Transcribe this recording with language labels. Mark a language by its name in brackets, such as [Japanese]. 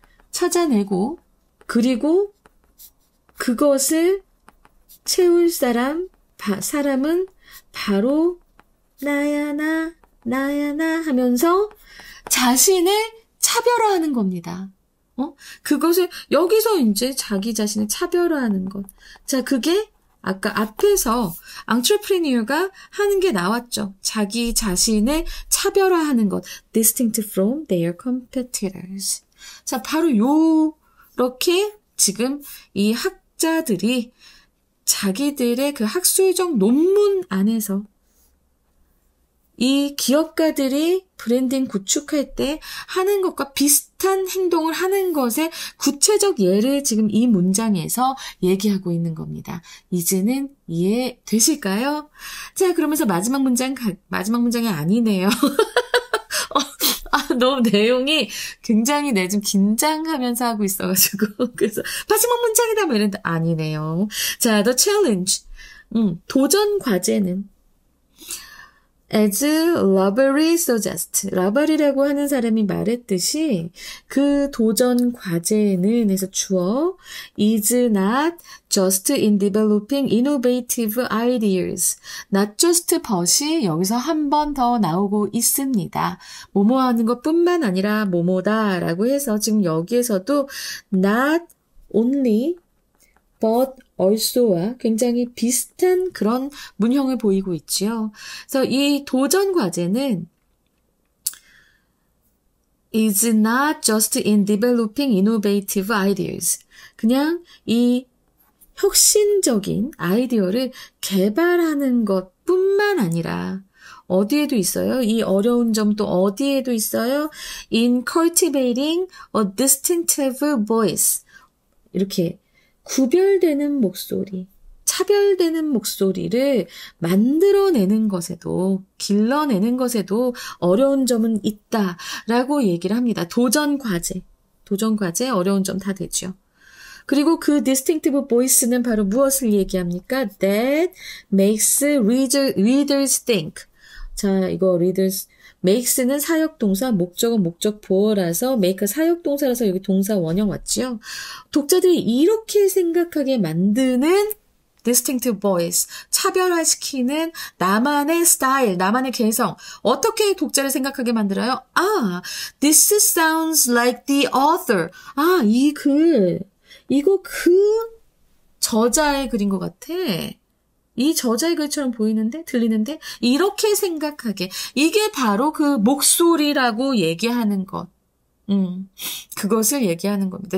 [Korean] 찾아내고 그리고 그것을 채울 사람은 바로 나야 나 하면서 자신을 차별화하는 겁니다. 그것을 여기서 이제 자기 자신을 차별화하는 것. 자, 그게 아까 앞에서 entrepreneur가 하는 게 나왔죠. 자기 자신을 차별화하는 것. [English] distinct from their competitors. [Korean] 자, 바로 요렇게 지금 이 학자들이 자기들의 그 학술적 논문 안에서 이 기업가들이 브랜딩 구축할 때 하는 것과 비슷한 행동을 하는 것의 구체적 예를 지금 이 문장에서 얘기하고 있는 겁니다. 이제는 이해되실까요? 자, 그러면서 마지막 문장이 아니네요. 너무 내용이 굉장히 좀 긴장하면서 하고 있어가지고. 그래서 마지막 문장이다 뭐 이랬는데 아니네요. [English] 자, the challenge. [Korean] 도전 과제는 [English] as Lovery suggests. [Korean] 러버리라고 하는 사람이 말했듯이 그 도전 과제는 해서 주어 [English] is not just in developing innovative ideas. [Korean] not just but이 여기서 한 번 더 나오고 있습니다. 뭐뭐 하는 것뿐만 아니라 뭐뭐다라고 해서 지금 여기에서도 not only but also와 굉장히 비슷한 그런 문형을 보이고 있지요. 그래서 이 도전 과제는 [English] is not just in developing innovative ideas. [Korean] 그냥 이 혁신적인 아이디어를 개발하는 것뿐만 아니라 어디에도 있어요? 이 어려운 점 또 어디에도 있어요? [English] in cultivating a distinctive voice. [Korean] 이렇게 구별되는 목소리, 차별되는 목소리를 만들어내는 것에도, 길러내는 것에도 어려운 점은 있다라고 얘기를 합니다. 도전 과제, 어려운 점 다 되죠. 그리고 그 distinctive voice는 바로 무엇을 얘기합니까? [English] That makes readers think. [Korean] 자, 이거 readers, makes는 사역동사, 목적은 목적 보어라서 make 사역동사라서 여기 동사 원형 왔지요. 독자들이 이렇게 생각하게 만드는 distinctive voice, 차별화시키는 나만의 스타일, 나만의 개성. 어떻게 독자를 생각하게 만들어요? [English] this sounds like the author. [Korean] 이 글, 이거 그 저자의 글인 것 같아. 이 저자의 글처럼 보이는데, 들리는데, 이렇게 생각하게. 이게 바로 그 목소리라고 얘기하는 것. 그것을 얘기하는 겁니다.